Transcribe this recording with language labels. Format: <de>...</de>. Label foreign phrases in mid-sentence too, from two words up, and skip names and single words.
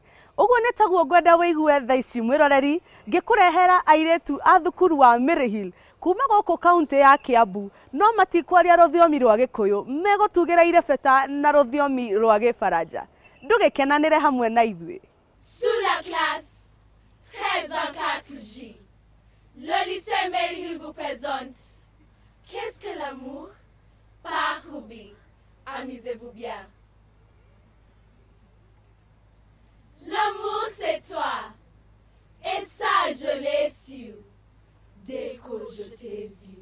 <ki>Uguo ni taguo ngwenda wigue thaa ici mwiroreri ngikurehera airetu a thukuru wa Maryhill kuma guku kaunti ya Kiambu, no matikwaria ruthiomi rwa Gikuyu, megutugira irebeta na ruthiomi rwa Gĩbaranja. Ndugikenanire hamwe na ithui.</ki> <fr>Sous la classe 13-4J, le lycée Maryhill vous présente Qu'est-ce que l'amour? Par Ruby. Amusez-vous bien. L'amour c'est toi, et ça je l'ai su dès que je t'ai vu.</fr>